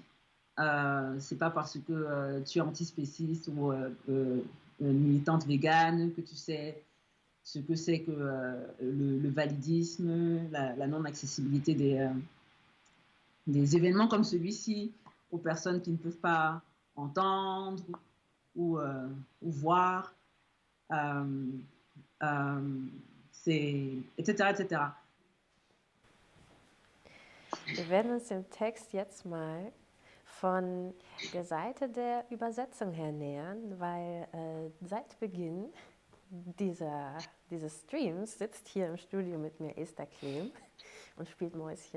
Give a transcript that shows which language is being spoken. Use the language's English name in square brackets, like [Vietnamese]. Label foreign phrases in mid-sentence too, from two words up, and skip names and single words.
[French] C'est pas parce que tu es antispéciste ou militante végane que tu sais ce que c'est que le validisme, la non-accessibilité des événements comme celui-ci aux personnes qui ne peuvent pas entendre ou voir, etc., etc. [German] Wir werden uns dem Text jetzt mal von der Seite der Übersetzung her nähern, weil seit Beginn dieses Streams sitzt hier im Studio mit mir Esther Klehm und spielt Mäuschen.